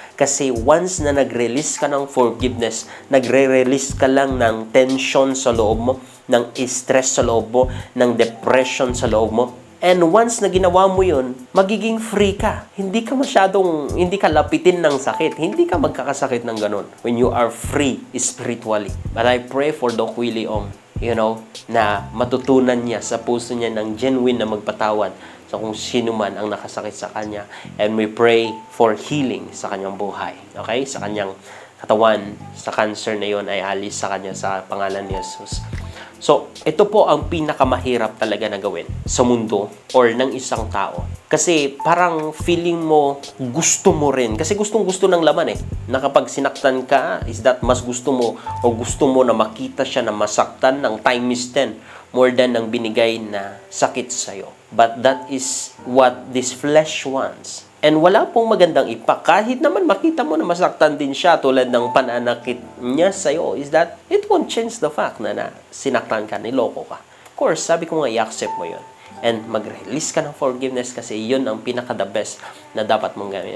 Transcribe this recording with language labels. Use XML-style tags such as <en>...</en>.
<tl>Kasi once na nag-release ka ng forgiveness, nagre-release ka lang ng tension sa loob mo, ng stress sa loob mo, ng depression sa loob mo.</tl> <en>And once</en> <tl>na ginawa mo yun, magiging free ka. Hindi ka lapitin ng sakit. Hindi ka magkakasakit ng ganun.</tl> <en>When you are free spiritually. But I pray for Doc Willie Ong, you know,</en> <tl>na matutunan niya sa puso niya ng genuine na magpatawad sa kung sino man ang nakasakit sa kanya.</tl> <en>And we pray for healing</en> <tl>sa kanyang buhay.</tl> <en>Okay?</en> <tl>Sa kanyang katawan, sa cancer na yon ay alis sa kanya sa pangalan ni Jesus. So, ito po ang pinakamahirap talaga na gawin sa mundo or ng isang tao. Kasi parang feeling mo, gusto mo rin. Kasi gustong-gusto ng laman eh. Na kapag sinaktan ka, is that mas gusto mo o gusto mo na makita siya na masaktan ng times 10 more than ang binigay na sakit sa'yo.</tl> <en>But that is what this flesh wants.</en> <tl>And wala pong magandang impact. Kahit naman makita mo na masaktan din siya tulad ng pananakit niya sa'yo, is that</tl> <en>it won't change the fact</en> <tl>na sinaktan ka, niloko ka. Of course, sabi ko nga, i-accept mo yun. And mag-release ka ng forgiveness kasi yun ang pinaka-the best na dapat mong gawin.</tl>